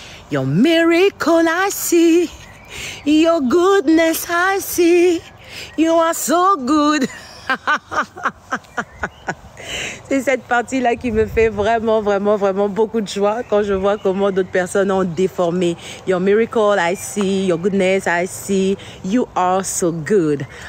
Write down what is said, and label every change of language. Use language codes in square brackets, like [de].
[en] Your miracle I see, your goodness I see, you are so good. [fr] C'est cette partie-là qui me fait vraiment, vraiment, vraiment beaucoup de joie quand je vois comment d'autres personnes ont déformé. [en] Your miracle I see, your goodness I see, you are so good.